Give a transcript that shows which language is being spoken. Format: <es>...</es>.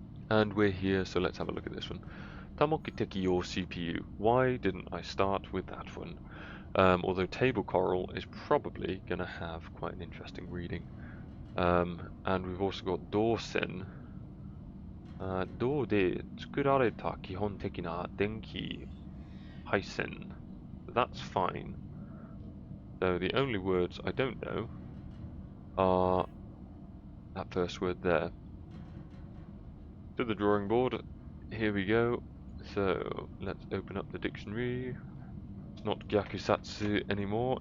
<en>And we're here, so let's have a look at this one. Tamoki Tekiyo CPU. Why didn't I start with that one? Although Table Coral is probably going to have quite an interesting reading. And we've also got Dorsen.</en> <ja>銅で作られた基本的な電気配線.</ja> <en>That's fine. So the only words I don't know are that first word there. To the drawing board. Here we go. So let's open up the dictionary. It's not Gyakusatsu anymore.</en>